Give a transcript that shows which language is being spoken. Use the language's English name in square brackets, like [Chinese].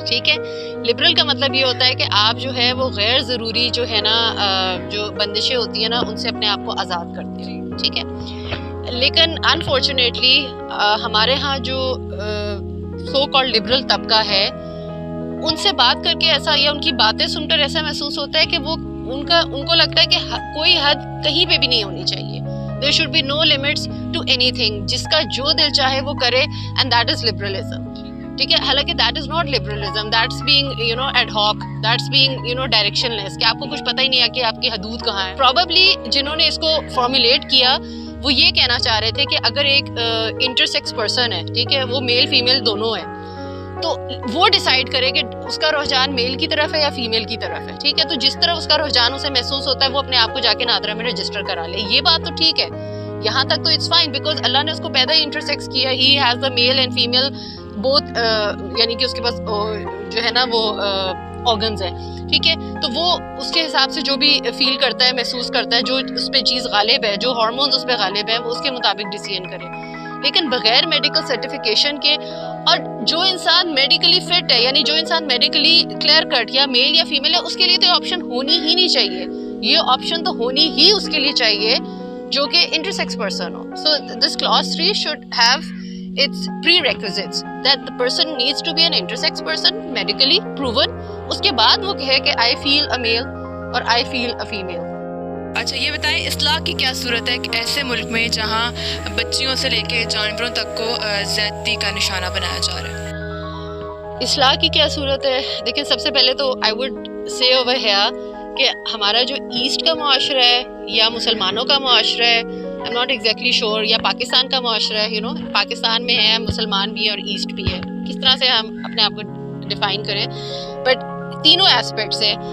[Urdu] ٹھیک ہے, لبرل کا مطلب یہ ہوتا ہے کہ آپ جو ہے وہ غیر ضروری جو ہے نا جو بندشیں ہوتی ہیں نا ان سے اپنے آپ کو آزاد کرتے ہیں. ٹھیک ہے, لیکن انفارچونیٹلی ہمارے ہاں جو سو کالڈ لبرل طبقہ ہے ان سے بات کر کے ایسا یا ان کی باتیں سن کر ایسا محسوس ہوتا ہے کہ وہ ان کو لگتا ہے کہ کوئی حد کہیں پہ بھی نہیں ہونی چاہیے. [English] There should be no limits to anything. [Urdu] جس کا جو دل چاہے وہ کرے [English] and that is liberalism. [Urdu] ٹھیک ہے, حالانکہ [English] that is not liberalism. That's being ad hoc. That's being directionless. [Urdu] کہ آپ کو کچھ پتہ ہی نہیں ہے کہ آپ کی حدود کہاں ہے. Probably جنہوں نے اس کو formulate کیا وہ یہ کہنا چاہ رہے تھے کہ اگر ایک intersex person ہے, ٹھیک ہے, وہ میل فیمیل دونوں ہے, تو وہ ڈیسائیڈ کرے کہ اس کا رجحان میل کی طرف ہے یا فیمیل کی طرف ہے. ٹھیک ہے, تو جس طرح اس کا رجحان اسے محسوس ہوتا ہے وہ اپنے آپ کو جا کے نادرہ میں رجسٹر کرا لے. یہ بات تو ٹھیک ہے, یہاں تک تو [English] it's fine because [Urdu] اللہ نے اس کو پیدا ہی انٹرسیکس کیا. [English] he has the male and female both, [Urdu] یعنی کہ اس کے پاس جو ہے نا وہ آرگنز ہیں. ٹھیک ہے, تو وہ اس کے حساب سے جو بھی فیل کرتا ہے, محسوس کرتا ہے, جو اس پہ چیز غالب ہے, جو ہارمونز اس پہ غالب ہے, وہ اس کے مطابق ڈیسیژن کرے. لیکن بغیر میڈیکل سرٹیفکیشن کے, اور جو انسان میڈیکلی فٹ ہے یعنی جو انسان میڈیکلی کلیئر کٹ یا میل یا فیمیل ہے اس کے لیے تو آپشن ہونی ہی نہیں چاہیے. یہ آپشن تو ہونی ہی اس کے لیے چاہیے جو کہ intersex person ہو. [English] So this class 3 should have its prerequisites that the person needs to be an intersex person, medically proven. [Urdu] اس کے بعد وہ کہے کہ [English] I feel a male اور I feel a female. [Urdu] اچھا یہ بتائیں اصلاح کی کیا صورت ہے ایسے ملک میں جہاں بچیوں سے لے کے جانوروں تک کو زیادتی کا نشانہ بنایا جا رہا ہے؟ اصلاح کی کیا صورت ہے؟ دیکھیں سب سے پہلے تو [English] I would say over here [Urdu] کہ ہمارا جو ایسٹ کا معاشرہ ہے یا مسلمانوں کا معاشرہ ہے, [English] I am not exactly sure, [Urdu] یا پاکستان کا معاشرہ ہے, پاکستان میں ہے مسلمان بھی ہے اور ایسٹ بھی ہے, کس طرح سے ہم اپنے آپ کو ڈیفائن کریں, بٹ تینوں ایسپیکٹس ہیں.